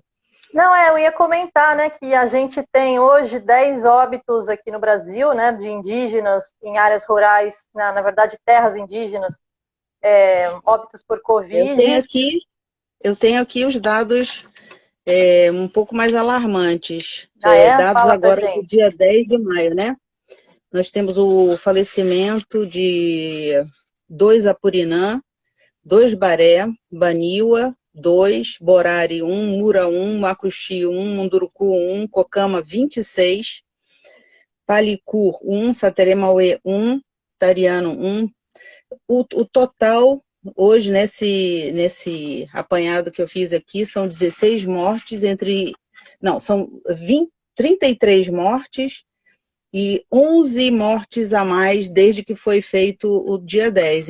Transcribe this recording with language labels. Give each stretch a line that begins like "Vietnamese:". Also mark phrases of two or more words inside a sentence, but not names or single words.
Portuguese: Não, eu ia comentar, né, que a gente tem hoje 10 óbitos aqui no Brasil, né, de indígenas em áreas rurais, na verdade, terras indígenas, óbitos por Eu Covid. tenho aqui, eu tenho aqui os dados um pouco mais alarmantes, dados Fala pra agora do gente. dia 10 de maio, né? Nós temos o falecimento de 2 Apurinã, 2 Baré, Baniwa, 2, Borari 1, Mura 1, Macuxi 1, Munduruku 1, Cocama 26, Palicur 1, Sateremauê 1, Tariano 1. O total, hoje, nesse apanhado que eu fiz aqui, são 16 mortes não, são 33 mortes e 11 mortes a mais desde que foi feito o dia 10.